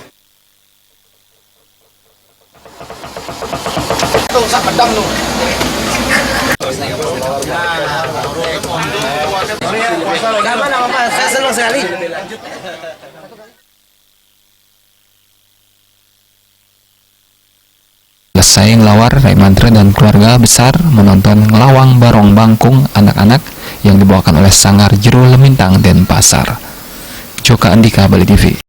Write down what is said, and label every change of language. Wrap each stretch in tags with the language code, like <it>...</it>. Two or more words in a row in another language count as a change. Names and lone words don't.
<id>Saya senang sekali. Selesai ngelawar, Rai Mantra dan keluarga besar menonton ngelawang barong bangkung anak-anak yang dibawakan oleh Sanggar Jero Lemintang Denpasar. Joka Andika, Bali TV.</id>